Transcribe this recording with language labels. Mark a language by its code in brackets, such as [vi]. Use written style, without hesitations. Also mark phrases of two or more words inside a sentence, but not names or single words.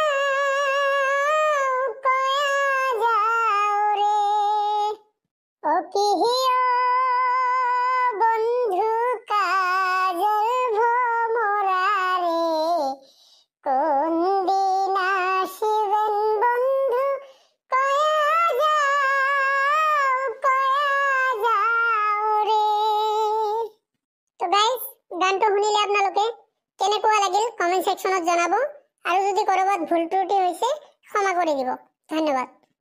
[rkt] যাও রে ও কিহিও বন্ধু কাজল ভোমরা রে কোন দিন আসিবেন বন্ধু কয়া যাও রে। [as] তো গাইস গানটো শুনিলে আপোনালোকে কেনেকুৱা লাগিল [en] comment section [as] জনাব আৰু যদি কৰবাত ভুল ত্ৰুটি হৈছে ক্ষমা কৰি দিব। ধন্যবাদ।